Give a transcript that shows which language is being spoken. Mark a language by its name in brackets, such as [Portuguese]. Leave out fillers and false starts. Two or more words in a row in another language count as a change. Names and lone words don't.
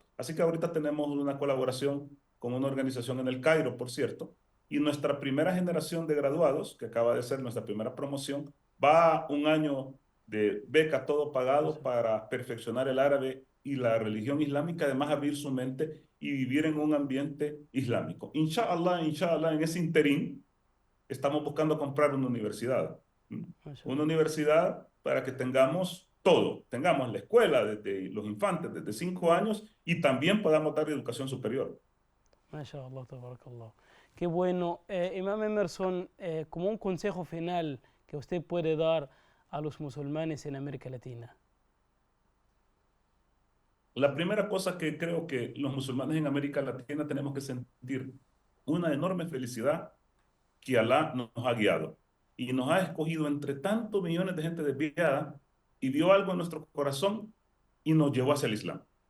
[Spanish] Así que ahorita tenemos una colaboración con una organización en el Cairo, por cierto, y nuestra primera generación de graduados, que acaba de ser nuestra primera promoción, va un año de beca todo pagado para perfeccionar el árabe y la religión islámica, además abrir su mente y vivir en un ambiente islámico. [Arabic] إن شاء الله، إن شاء الله, [Spanish] en ese interín, estamos buscando comprar una universidad. Mashallah. Una universidad para que tengamos todo, tengamos la escuela desde los infantes, desde 5 años, y también podamos dar educación superior. [Arabic] ما شاء الله، تبارك الله. [Spanish] Qué bueno. Imam Emerson, como un consejo final que usted puede dar a los musulmanes en América Latina. La primera cosa que creo que los musulmanes en América Latina tenemos que sentir una enorme felicidad que Alá nos ha guiado y nos ha escogido entre tantos millones de gente desviada y vio algo en nuestro corazón y nos llevó hacia el Islam.